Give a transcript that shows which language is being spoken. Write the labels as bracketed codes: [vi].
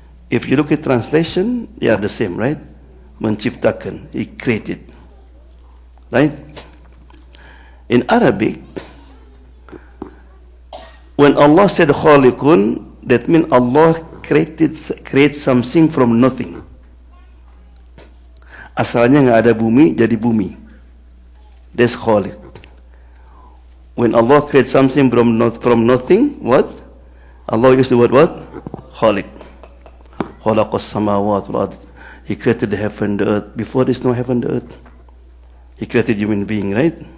[en] If you look at translation, they are the same, right? [id] Menciptakan. [en] He created. Right? In Arabic, when Allah said Khaliqun, that means Allah create something from nothing. [id] Asalnya nggak ada bumi, jadi bumi. [en] That's Khaliq. When Allah create something from nothing, what? Allah used the word what? Khaliq. [ar] Khalaqas samawati wal ard. [en] He created the heaven and the earth. Before there's no heaven and the earth. He created human being, right?